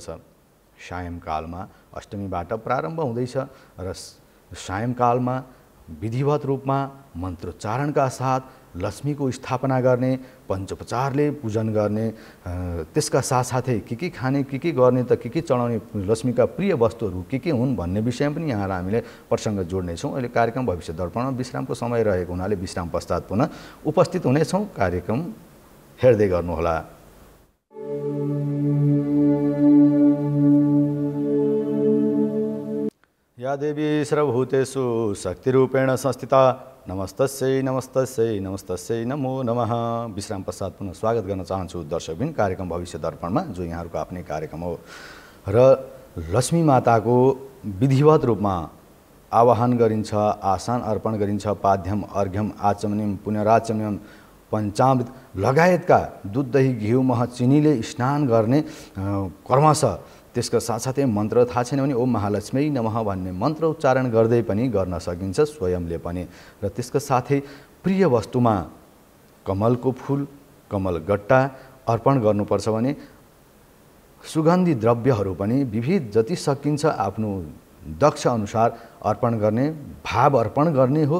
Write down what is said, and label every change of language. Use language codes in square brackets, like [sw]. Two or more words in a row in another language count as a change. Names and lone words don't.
[ne] सायंकालमा अष्टमीबाट प्रारम्भ हुँदैछ र सायंकालमा विधिवत रूपमा मन्त्रोच्चारणका साथ लक्ष्मीको स्थापना गर्ने, पञ्चोपचारले पूजन गर्ने, त्यसका साथसाथै के खाने, के गर्ने त के चढाउने, लक्ष्मीका प्रिय वस्तुहरू के हुन् भन्ने विषयमा पनि यहाँलाई हामीले प्रसङ्ग जोड्नेछौँ। अहिले कार्यक्रम भविष्य दर्पणमा विश्रामको समय रहेको हुनाले विश्राम पश्चात पुनः उपस्थित हुनेछौँ। कार्यक्रम हेर्दै गर्नुहोला। [sa] या देवी सर्वभूतेषु शक्तिरूपेण संस्थिता नमस्तस्यै नमस्तस्यै नमस्तस्यै नमो नमः। [ne] विश्राम पश्चात पुनः स्वागत गर्न चाहन्छु दर्शकबिन कार्यक्रम भविष्य दर्पणमा, जो यहाँहरूको आफ्नै कार्यक्रम हो र लक्ष्मी माताको विधिवत रूपमा आवाहन गरिन्छ, आसन अर्पण गरिन्छ, [sa] पाद्यम अर्घ्यम आचमनिम पुनराचमनिम [ne] पञ्चामृत लगायतका दुध दही घिउ मह चिनीले स्नान गर्ने कर्मश। त्यसका साथसाथै मन्त्र थाहा छैन भने ओम महालक्ष्मी नमः भन्ने मन्त्र उच्चारण गर्दै पनि गर्न सकिन्छ स्वयंले पनि। र त्यसका साथै प्रिय वस्तुमा कमलको फुल, कमल गट्टा अर्पण गर्नुपर्छ भने सुगन्धी द्रव्यहरू पनि विविध जति सकिन्छ आफ्नो दक्ष अनुसार अर्पण गर्ने, भाव अर्पण गर्ने हो।